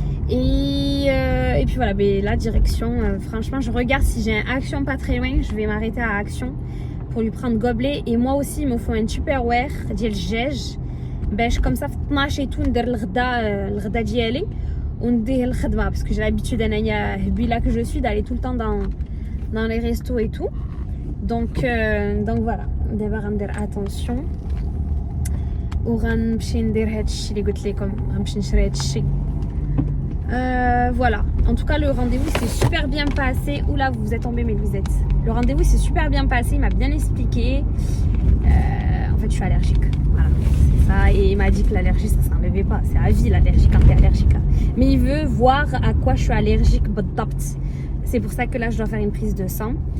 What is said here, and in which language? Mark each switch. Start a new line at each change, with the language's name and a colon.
French: Et puis voilà, ben, la direction, franchement, je regarde si j'ai un Action pas très loin, je vais m'arrêter à Action pour lui prendre gobelet. Et moi aussi, il me faut un Tupperware
Arabic: ديال الجاج باش
French: comme ça
Arabic: في 12
French: et tout
Arabic: ندير الغدا ديالي ونديه الخدمه
French: parce que j'ai l'habitude
Arabic: انايا هبيله
French: que je suis d'aller tout le temps dans les restos et tout. Donc voilà,
Arabic: دابا غندير attention وغنمشي ندير هادشي اللي قلت لكم، غنمشي نشري هادشي.
French: Voilà, en tout cas le rendez-vous s'est super bien passé. Oula, vous êtes tombé mes lunettes. Le rendez-vous s'est super bien passé, il m'a bien expliqué. En fait je suis allergique, voilà, c'est ça. Et il m'a dit que l'allergie ça s'enlevait pas, c'est à vie l'allergie quand t'es allergique là. Mais il veut voir à quoi je suis allergique. C'est pour ça que là je dois faire une prise de sang.